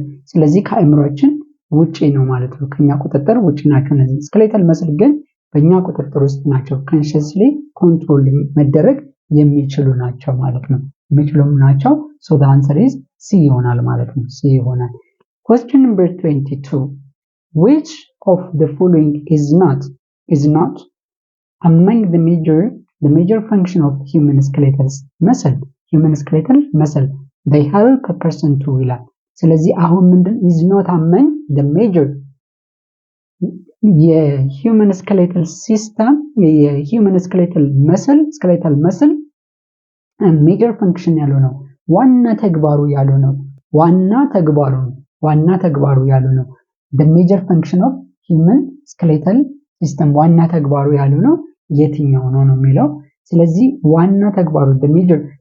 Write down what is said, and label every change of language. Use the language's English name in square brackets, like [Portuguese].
[Amharic] ስለዚህ ከአእምሮአችን ውጪ ነው ማለት ነው። ከኛ ቁጥጥር ውጪ ናቸው እነዚህ። ስኬሌታል መስል ግን በእኛ ቁጥጥር ውስጥ ናቸው። ኮንሽስሊ ኮንትሮል መደረግ የሚችሉ ናቸው ማለት ነው። ሶ [English] the answer is C [Amharic] ይሆናል ማለት ነው። C ይሆናል። [English] Question number 22. Which of the following is not among the major function of human skeletal muscle? They help a person to [Amharic] ይላል። ስለዚህ አሁን ምንድን [English] is not among the major [Amharic] የሂውመን ስኬሌታል ሲስተም የሂውመን ስኬሌታል መስል ሜጀር ፈንክሽን ያለው ነው። ዋና ተግባሩ ያለው ነው። [English] the major function of human skeletal system [Amharic] ዋና ተግባሩ ያለው ነው። የትኛው ነው የሚለው። ስለዚህ ዋና ተግባሩ the major